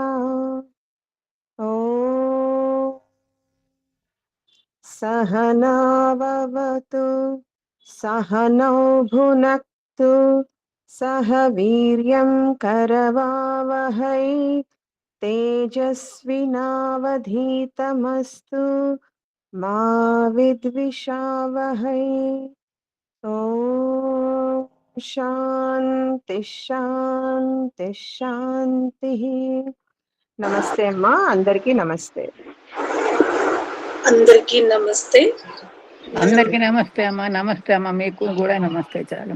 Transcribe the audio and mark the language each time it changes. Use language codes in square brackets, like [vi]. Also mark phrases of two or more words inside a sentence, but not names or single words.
[sa] ॐ सहनाववतु सहनौ भुनक्तु सह वीर्यं करवावहै तेजस्विनावधीतमस्तु मा विद्विषावहै। ॐ శాంతి శాంతి శాంతి. [te] నమస్తే అమ్మా, అందరికీ నమస్తే. అందరికీ నమస్తే. అందరికీ నమస్తే అమ్మా. నమస్తే అమ్మా, మీకు కూడా నమస్తే. చాలా